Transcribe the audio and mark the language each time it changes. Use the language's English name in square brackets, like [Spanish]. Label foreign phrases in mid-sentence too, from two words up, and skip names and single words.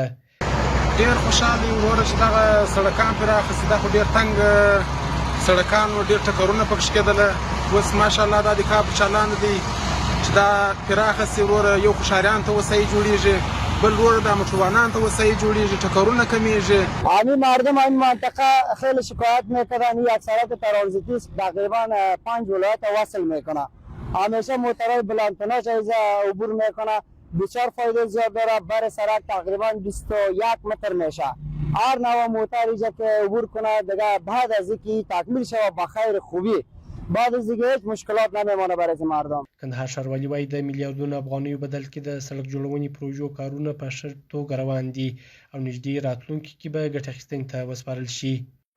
[Pashto] ډېر خوشحاله یو وروره چې دغه سړکان پراخه شي. دا خو ډېر تنګ سړکان و، ډېر ټکرونه پکې کېدله. اوس ماشاءالله دا د کار په چالان دی چې دا پراخه شي. وروره یو خو ښاریانو ته وسایل جوړېږي، بل وروره دا موټروانانو ته وسایل جوړېږي، ټکرونه کمیږي. [Persian] عامی مردم این منطقه خیلی شکایت میکردن یک سړک ترانزیتی تقریبا 5 ولایت وصل میکنه. همیشه موترهای بلندتناش از عبور میکنه. بسیار فایده زیاد داره. بر سرک تقریبا 21 متر میشه. هر نوع موتر اینجا که عبور کنه دیگه بعد از اینکه تکمیل شود به خیر خوبی، بعد از دیگه هیچ مشکلات نمیمانه برای مردم. [Pashto] کندهار ښاروالي وایي د میلیاردونو افغانیو بدل کې د سړک جوړونې پروژو کارونه په ښه توګه روان دي او نږدې راتلونکي کې به ګټه اخیستنې ته وسپارل شي.